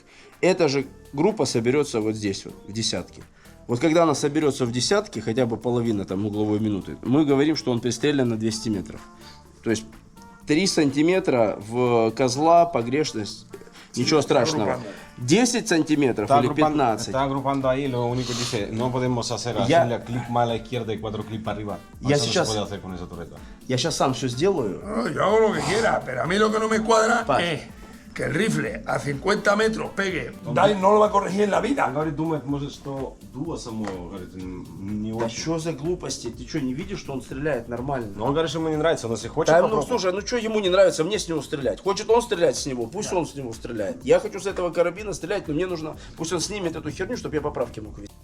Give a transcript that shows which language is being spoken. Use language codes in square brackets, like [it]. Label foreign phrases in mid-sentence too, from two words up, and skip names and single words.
[ru] Эта же группа соберется вот здесь вот, в десятке. Вот когда она соберется в десятке, хотя бы половина там угловой минуты, мы говорим, что он пристрелен на 200 метров. То есть 3 сантиметра в козла погрешность, ничего страшного. 10 сантиметров или 15. [es] Está agrupando ahí, lo único dice, no podemos hacer así, Ya. clic más a la izquierda y 4 clics para arriba. Ya Eso no [ru] сейчас- [es] se puede hacer con esa torreta. [ru] Я сейчас сам все сделаю. [es] No, yo hago lo que quiera, pero a mí lo que no me cuadra Pa. es que el rifle a 50 metros pegue. Dai no lo va a corregir en la [ru] Он [es] vida. [ru] говорит, думает, может, что дуло само, говорит, не Да очень. что за глупости? Ты что, не видишь, что он стреляет нормально? Но он говорит, что ему не нравится, он если хочет Да, ну попробовать. слушай, ну что ему не нравится, мне с него стрелять. Хочет он стрелять с него, пусть он с него стреляет. Я хочу с этого карабина стрелять, но мне нужно, пусть он снимет эту херню, чтобы я поправки мог видеть.